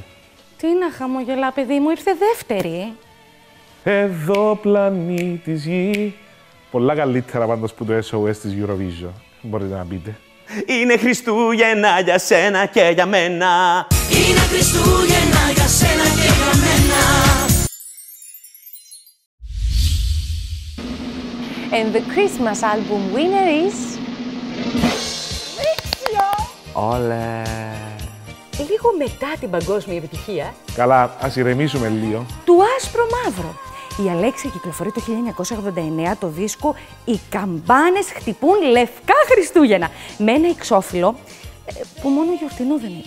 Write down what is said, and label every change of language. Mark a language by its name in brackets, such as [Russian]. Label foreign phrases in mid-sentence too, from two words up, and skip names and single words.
[Greek] Τι να χαμογελά, παιδί μου, ήρθε δεύτερη. Εδώ πλανήτης γη. Πολλά καλύτερα πάντως που το SOS της Eurovision. Μπορείτε να πείτε. Είναι Χριστούγεννα για σένα και για μένα. Είναι Χριστούγεννα για σένα και για μένα. [English] And the Christmas album winner is... [Greek] Όλε. Λίγο μετά την παγκόσμια επιτυχία Καλά, ας ηρεμήσουμε λίγο. του Άσπρο Μαύρο. Η Αλέξια κυκλοφορεί το 1989 το δίσκο «Οι καμπάνες χτυπούν λευκά Χριστούγεννα» με ένα εξώφυλλο που μόνο γιορτινό δεν ήταν.